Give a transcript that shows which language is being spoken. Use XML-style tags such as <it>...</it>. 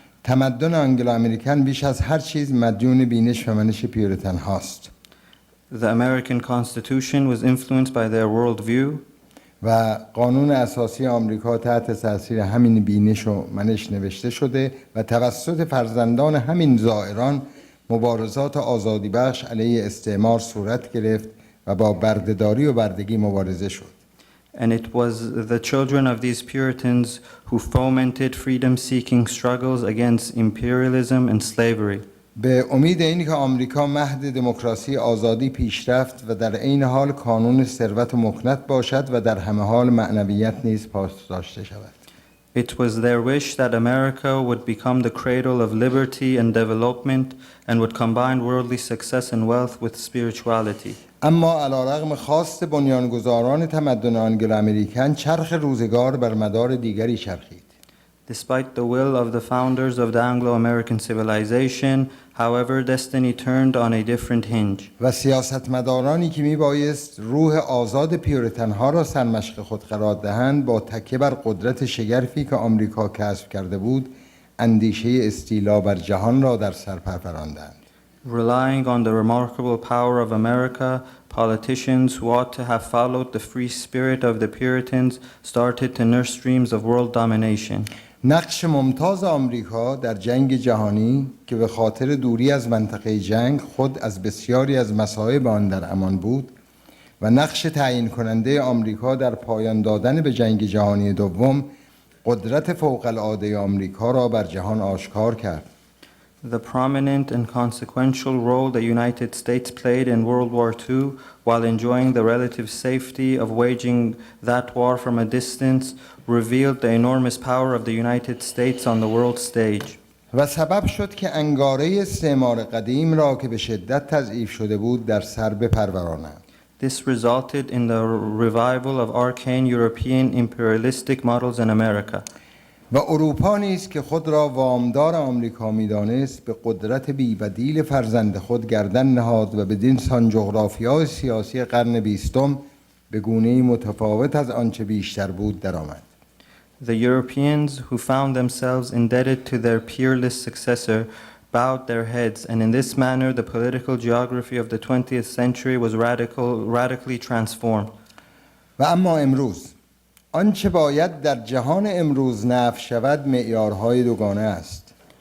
<fa>تمدن آنگلو امریکن بیش از هر چیز مدیون بینش و منش پیوریتن هاست.</fa> <en>The American Constitution was influenced by their worldview.</en> <fa>و قانون اساسی آمریکا تحت تاثیر همین بینش و منش نوشته شده و توسط فرزندان همین زائران مبارزات آزادی بخش علیه استعمار صورت گرفت و با بردهداری و بردگی مبارزه شد.</fa> <en>And it was the children of these Puritans who fomented freedom-seeking struggles against imperialism and slavery.</en> <fa>به امید اینکه آمریکا مهد دموکراسی، آزادی، پیشرفت و در عین حال کانون ثروت و مکنت باشد و در همه حال معنویت نیز پاسداشته شود.</fa> <en>It was their wish that America would become the cradle of liberty and development and would combine worldly success and wealth with spirituality.</en> <fa>اما علیرغم خواست بنیانگذاران تمدن آنگلو امریکن چرخ روزگار بر مدار دیگری چرخید.</fa> <en>Despite the will of the founders of the Anglo-American civilization, however, destiny turned on a different hinge.</en> <fa>و سیاستمدارانی که میبایست روح آزاد پیوریتنها را سرمشق خود قرار دهند با تکیه بر قدرت شگرفی که آمریکا کسب کرده بود اندیشه استیلا بر جهان را در سر پروراندند.</fa> <en>Relying on the remarkable power of America, politicians who ought to have followed the free spirit of the Puritans started to nurse dreams of world domination.</en> <fa>نقش ممتاز آمریکا در جنگ جهانی که به خاطر دوری از منطقه جنگ خود از بسیاری از مصائب آن در امان بود و نقش تعیین کننده آمریکا در پایان دادن به جنگ جهانی دوم قدرت فوق العاده آمریکا را بر جهان آشکار کرد.</fa> <en>The prominent and consequential role the United States played in World War II while enjoying the relative safety of waging that war from a distance revealed the enormous power of the United States on the world stage.</en> <fa>و سبب شد که انگاره استعمار قدیم را که به شدت تضعیف شده بود در سر بپرورانند.</fa> <en>This resulted in the revival of arcane European imperialistic models in America.</en> <fa>و اروپا نیز که خود را وامدار آمریکا می‌دانست به قدرت بی‌بدیل فرزند خود گردن نهاد و بدین سان جغرافیای سیاسی قرن 20 به گونه‌ای متفاوت از آنچه بیشتر بود درآمد.</fa> <en>The Europeans who found themselves indebted to their peerless successor bowed their heads, and in this manner the political geography of the 20th century was radically transformed.</en> <fa>و اما امروز آنچه باید در جهان امروز نفی شود معیارهای دوگانه است.</fa>